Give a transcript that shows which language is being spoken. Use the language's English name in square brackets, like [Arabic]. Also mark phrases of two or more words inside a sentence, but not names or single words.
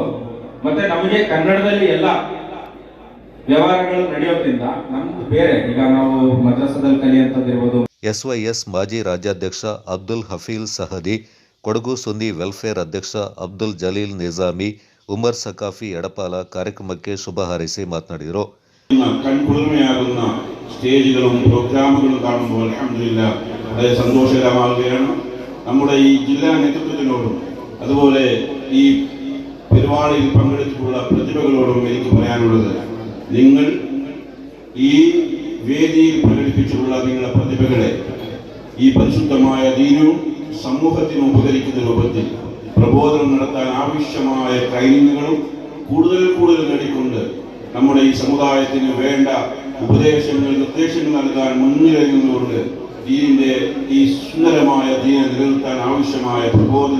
[Kannada] ಮತ್ತೆ ನಮಗೆ ಕನ್ನಡದಲ್ಲಿ ಎಲ್ಲ ವ್ಯವಹಾರಗಳು ನಡೆಯೋದ್ರಿಂದ ನಮ್ದು ಬೇರೆ, ಈಗ ನಾವು ಮದ್ರಸಾದಲ್ಲಿ ಕಲಿಯಂತದ್ದಿರ್ಬೋದು. SYS ಮಾಜಿ ರಾಜ್ಯಾಧ್ಯಕ್ಷ ಅಬ್ದುಲ್ ಹಫೀಲ್ ಸಹದಿ, ಕೊಡಗು ಸುನ್ನಿ ವೆಲ್ಫೇರ್ ಅಧ್ಯಕ್ಷ ಅಬ್ದುಲ್ ಜಲೀಲ್ ನಿಜಾಮಿ, ಉಮರ್ ಸಕಾಫಿ ಎಡಪಾಲ ಕಾರ್ಯಕ್ರಮಕ್ಕೆ ಶುಭ ಹಾರೈಸಿ ಮಾತನಾಡಿದರು. [Malayalam] കൺകുളിർമയാകുന്ന സ്റ്റേജുകളും പ്രോഗ്രാമുകളും കാണുമ്പോൾ അൽഹംദുലില്ലാഹ് വളരെ സന്തോഷകരമാവുകയാണ്. നമ്മുടെ ഈ ജില്ലാ നേതൃത്വത്തിനോടും അതുപോലെ ഈ പരിപാടിയിൽ പങ്കെടുത്തിട്ടുള്ള പ്രതിഭകളോടും എനിക്ക് പറയാനുള്ളത്, നിങ്ങൾ ഈ വേദിയിൽ പ്രകടിപ്പിച്ചിട്ടുള്ള നിങ്ങളുടെ പ്രതിഭകളെ ഈ പരിശുദ്ധമായ ദീനും സമൂഹത്തിന് ഉപകരിക്കുന്ന രൂപത്തിൽ പ്രബോധനം നടത്താൻ ആവശ്യമായ ട്രെയിനിങ്ങുകളും കൂടുതൽ നേടിക്കൊണ്ട് നമ്മുടെ ഈ സമുദായത്തിന് വേണ്ട ഉപദേശങ്ങൾ നിർദ്ദേശങ്ങൾ നൽകാൻ മുൻനിരയിൽ നിന്നുകൊണ്ട് ദീനിന്റെ ഈ സുന്ദരമായ ദീനെ നിലനിർത്താൻ ആവശ്യമായ പ്രബോധന